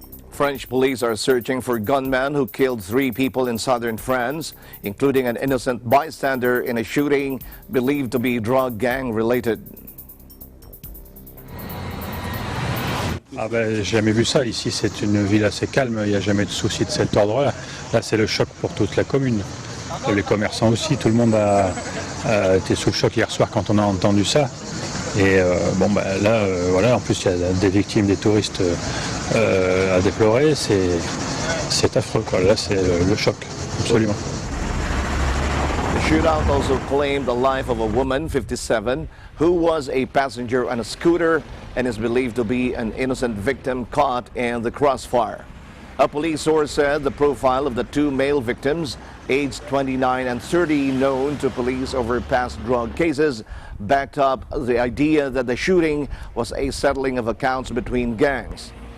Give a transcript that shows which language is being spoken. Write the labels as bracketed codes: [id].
[en] French police are searching for gunmen who killed 3 people in southern France, including an innocent bystander in a shooting believed to be drug gang related. [fr] Ah ben, j'ai jamais vu ça. Ici, c'est une ville assez calme. Il n'y a jamais de soucis de cet ordre-là. Là, c'est le choc pour toute la commune. les commerçants aussi, tout le monde a été sous le choc hier soir quand on a entendu ça. Et là, voilà, en plus il y a des victimes, des touristes à déplorer, c'est affreux, quoi. Là c'est le choc, absolument. [en] The shootout also claimed the life of a woman, 57, who was a passenger on a scooter and is believed to be an innocent victim caught in the crossfire. A police source said the profile of the two male victims, aged 29 and 30, known to police over past drug cases, backed up the idea that the shooting was a settling of accounts between gangs.